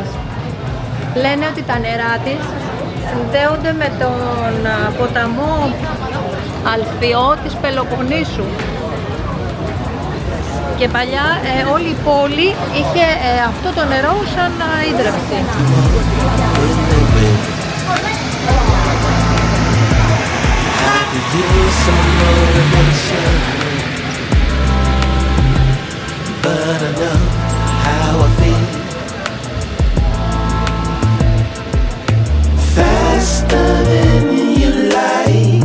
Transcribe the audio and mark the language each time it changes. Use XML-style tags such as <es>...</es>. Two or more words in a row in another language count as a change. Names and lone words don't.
<el>Λένε ότι τα νερά της συνδέονται με τον ποταμό Αλφιό της Πελοποννήσου. Και παλιά όλη η πόλη είχε αυτό το νερό σαν ίδρυυση.</el> <en>But I know how I feel. Faster than you like.</en>